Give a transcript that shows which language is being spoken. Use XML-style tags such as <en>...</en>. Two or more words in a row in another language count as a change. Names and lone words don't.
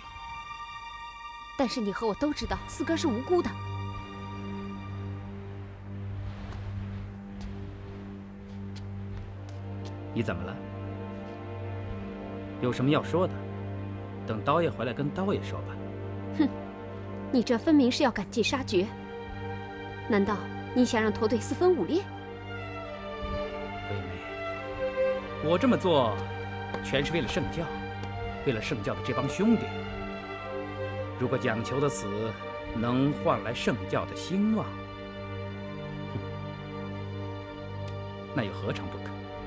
<zh>但是你和我都知道，四哥是無辜的。你怎麼了？有什麼要說的？等刀爺回來跟刀爺說吧。哼，你這分明是要趕盡殺絕。難道你想讓駝隊四分五裂？惠美，我這麼做，全是為了聖教，為了聖教的這幫兄弟。如果蔣求的死能換來聖教的興旺，那又何嘗不可？</zh>